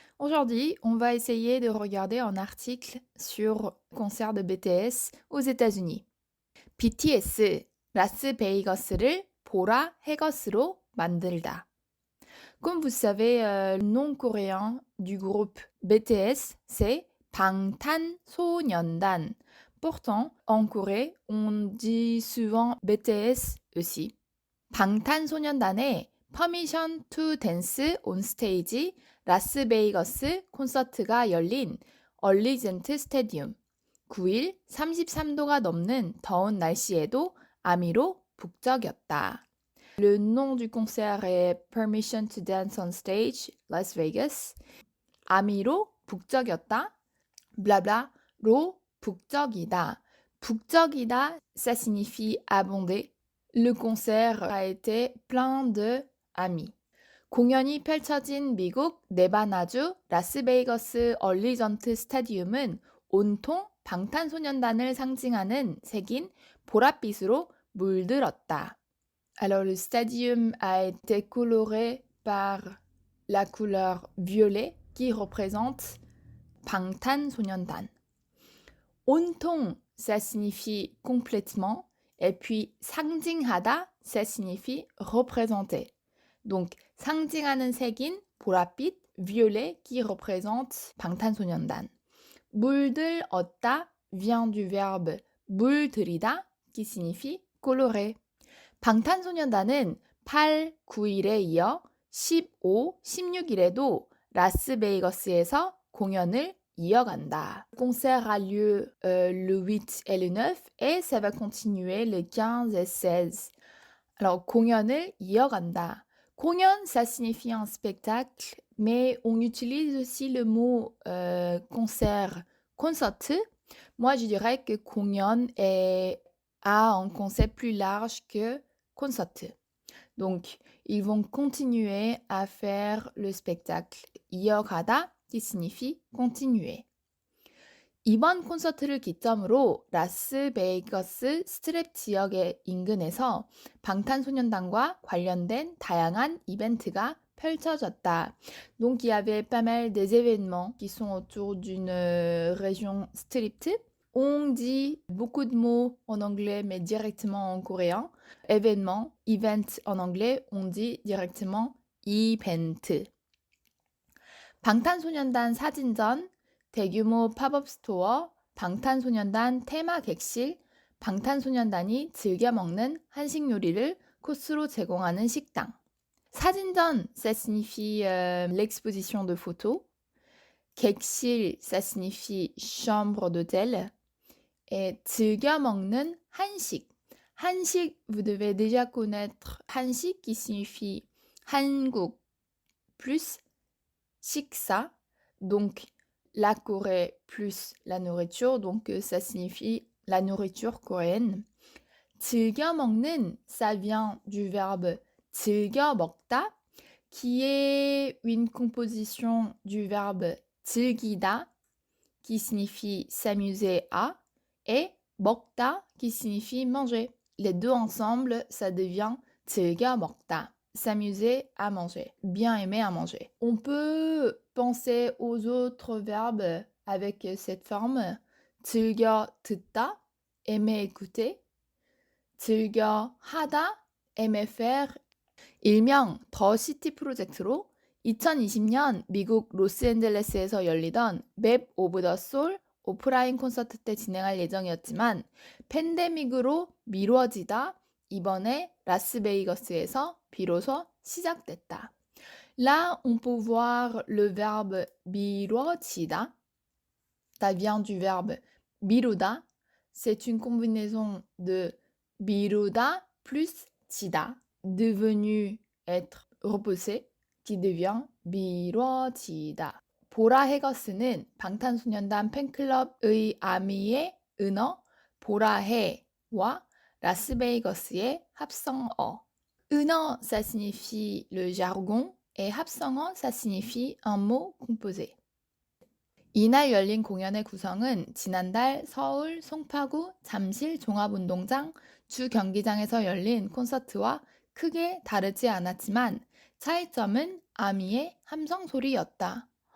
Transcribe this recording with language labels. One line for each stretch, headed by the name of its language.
French: Aujourd'hui, on va essayer de regarder un article sur le concert de BTS aux États-Unis.
Korean: BTS, 라스베이거스를 보라 해거스로 만들다.
French: Comme vous savez, le nom coréen du groupe BTS, c'est 방탄소년단. Pourtant, en Corée, on dit souvent BTS aussi.
Korean: 방탄소년단의 Permission to Dance on Stage 라스베이거스 콘서트가 열린 얼리젠트 스테디움. 9일 33도가 넘는 더운 날씨에도 아미로 북적였다.
French: Le nom du concert est Permission to Dance on Stage, Las Vegas.
Korean: 아미로 북적였다. blabla로 북적이다.
French: 북적이다, ça signifie abonder. Le concert a été plein de amis.
Korean: 공연이 펼쳐진 미국 네바나주 라스베이거스 얼리전트 스타디움은 온통 방탄소년단을 상징하는 색인 보랏빛으로 물들었다.
French: Alors le stadium a été coloré par la couleur violet qui représente 방탄소년단. 온통, ça signifie complètement. Et puis 상징하다, ça signifie représenter. Donc 상징하는 색인 보랏빛, violet qui représente 방탄소년단. 물들었다 vient du verbe 물들이다 qui signifie colorer.
Korean: 방탄소년단은 8, 9일에 이어 15, 16일에도 라스베이거스에서 공연을 이어간다.
French: Le concert a lieu le 8 et le 9 et ça va continuer le 15 et 16.
Korean: Alors, 공연을 이어간다.
French: 공연, ça signifie un spectacle, mais on utilise aussi le mot concert, concert. Moi, je dirais que 공연 a un concept plus large que concert. Donc, ils vont continuer à faire le spectacle. 이어가다 qui signifie continuer.
Korean: 이번 콘서트를 기점으로 라스베이거스 스트립 지역의 인근에서 방탄소년단과 관련된 다양한 이벤트가 펼쳐졌다.
French: Donc il y avait pas mal des événements qui sont autour d'une région stripte. On dit beaucoup de mots en anglais mais directement en coréen. Événement, event en anglais, on dit directement event.
Korean: 방탄소년단 사진전, 대규모 팝업 스토어, 방탄소년단 테마 객실, 방탄소년단이 즐겨 먹는 한식 요리를 코스로 제공하는 식당.
French: 사진전, ça signifie l'exposition de photos. 객실, ça signifie chambre d'hôtel. Et 즐겨 먹는 한식. 한식, vous devez déjà connaître 한식 qui signifie 한국 plus 식사, donc la Corée plus la nourriture, donc ça signifie la nourriture coréenne. 즐겨 먹는, ça vient du verbe 즐겨 먹다, qui est une composition du verbe 즐기다, qui signifie s'amuser à, et 먹다, qui signifie manger. Les deux ensemble, ça devient 즐겨 먹다. S'amuser à manger, bien aimer à manger. On peut penser aux autres verbes avec cette forme. 즐겨 듣다, aimer écouter. 즐겨 하다, aimer faire.
Korean: 일명 더 시티 프로젝트로 2020년 미국 로스앤젤레스에서 열리던 맵 오브 더 솔 오프라인 콘서트 때 진행할 예정이었지만 팬데믹으로 미뤄지다 이번에 라스베이거스에서 비로소 시작됐다.
French: Là, on peut voir le verbe 미뤄지다. Ça vient du verbe 미루다. C'est une combinaison de 미루다 plus 지다, devenu être repoussé, qui devient 미뤄지다.
Korean: 보라 해거스는 방탄소년단 팬클럽의 아미의 은어 보라해와 라스베이거스의 합성어.
French: 은어, ça signifie le jargon, et 합성어, ça signifie un mot composé.
Korean: 이날 열린 공연의 구성은 지난달 서울 송파구 잠실 종합운동장 주 경기장에서 열린 콘서트와 크게 다르지 않았지만 차이점은 아미의 함성 소리였다.